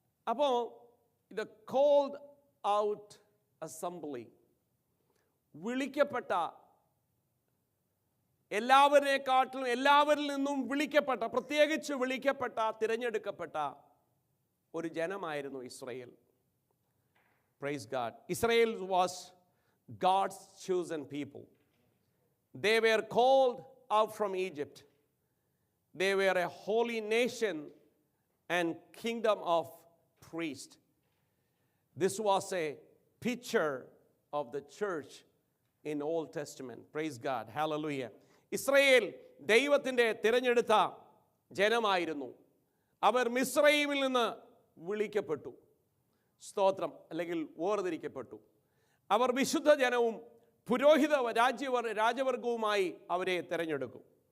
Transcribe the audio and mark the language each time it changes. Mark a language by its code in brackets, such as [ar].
[ml] അപ്പോൾ [en] the called out assembly, [ml] വിളിക്കപ്പെട്ട, എല്ലാവരിൽ നിന്നും വിളിക്കപ്പെട്ട, പ്രത്യേകിച്ച് വിളിക്കപ്പെട്ട, തിരഞ്ഞെടുക്കപ്പെട്ട ഒരു ജനമായിരുന്നു Israel. [en] Praise God. Israel was God's chosen people. They were called out from Egypt. They were a holy nation and kingdom of priests. This was a picture of the church in Old Testament. Praise God. Hallelujah. [ml] Israel ദൈവത്തിൻ്റെ തിരഞ്ഞെടുത്ത ജനമായിരുന്നു. അവർ മിസ്രയീമിൽ നിന്ന് വിളിക്കപ്പെട്ടു, സ്തോത്രം, അല്ലെങ്കിൽ വേർതിരിക്കപ്പെട്ടു. അവർ വിശുദ്ധ ജനവും പുരോഹിത രാജവർഗവുമായി അവരെ തിരഞ്ഞെടുക്കും.